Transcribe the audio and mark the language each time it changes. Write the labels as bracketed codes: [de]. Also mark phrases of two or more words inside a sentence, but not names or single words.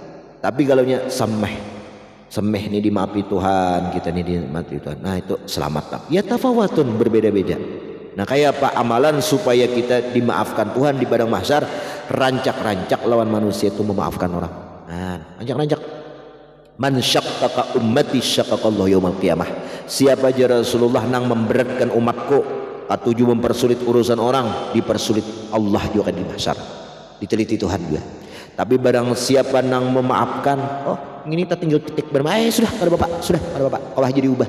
[bjn] Tapi kalau nya semeh nih dimaafi Tuhan, kita nih dimaafi Tuhan. Nah itu selamat lah. Ya tafawatun berbeda-beda. Nah kayak apa amalan supaya kita dimaafkan Tuhan di padang mahsyar, rancak-rancak lawan manusia itu memaafkan orang. Nah rancak-rancak. [ar] Man syaqqaqa ummati syaqqaqallahu yaumal qiyamah. [bjn] Siapa aja Rasulullah nang memberatkan umatku, atuju mempersulit urusan orang, dipersulit Allah juga di mahsyar. Diteliti Tuhan juga. Tapi barang siapa nang memaafkan, oh ini kita tinggal titik bermain, sudah kada bapak, kalau jadi ubah.